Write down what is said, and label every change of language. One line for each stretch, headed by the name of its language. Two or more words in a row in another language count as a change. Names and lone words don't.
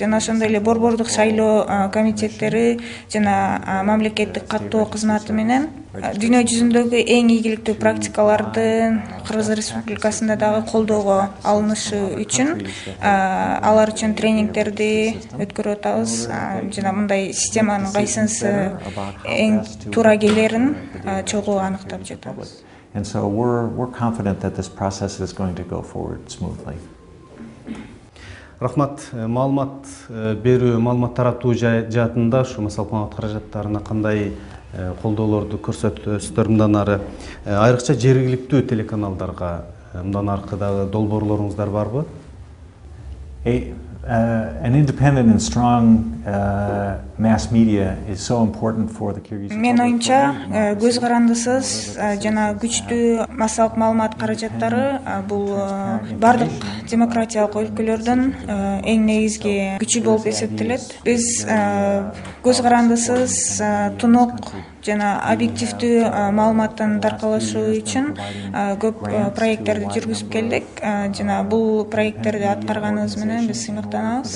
Kyrgyz: Жана ошондой эле борбордук шайлоо комитет жана мамлекеттик каттоо кызматы менен дүйнө жүзүндөгү эң ийгиликтүү практикалардын Кыргыз Республикасында дагы колдоого алынышы үчүн алар үчүн тренингтерди өткөрүп атабыз жана мындай системанын кайсынысы эң туура келерин чогуу аныктап жатабыз.
English: And so we're confident that this process is going to go forward smoothly.
Kyrgyz: Рахмат, маалымат берүү, маалымат таратуу жаатында ушу массалык маалымат каражаттарына кандай колдоолорду көрсөтөсүздөр мындан ары? Айрыкча жергиликтүү телеканалдарга мындан аркы дагы долбоорлоруңуздар барбы?
English: An independent and strong mass media is so important for the Kyrgyz.
Kyrgyz: Мен оюмча көз карандысыз жана күчтүү массалык маалымат каражаттары бул бардык демократиялык өлкөлөрдүн эң негизги күчү болуп эсептелет. Биз көз карандысыз, тунук жана объективдүү маалыматтын таркалышы үчүн көп проекттерди жүргүзүп келдик жана бул проекттерди аткарганыбыз менен биз сыймыктанабыз.